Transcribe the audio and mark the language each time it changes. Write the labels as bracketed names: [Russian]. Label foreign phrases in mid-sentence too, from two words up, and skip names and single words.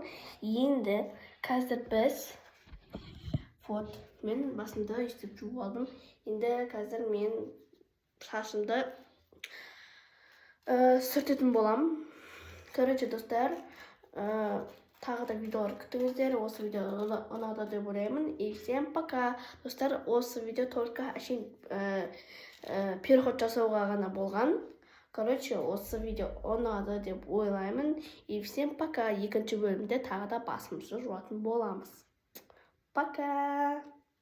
[Kazakh] Енді қазір біз мен басымды өйстіп жуып алдым. Енді қазір мен шашымды сүртетін боламын. Короче, достар, тағы да видеолар күтіңіздер. Осы видео ұнады деп ойлаймын. [Russian] И всем пока. [Kazakh] Достар, осы видео только әшейін переход жасауға ғана болған. Короче, осы видео ұнады деп ойлаймын. [Russian] И всем пока. [Kazakh] Екінші бөлімде тағы да басымызды жуатын боламыз. Пока.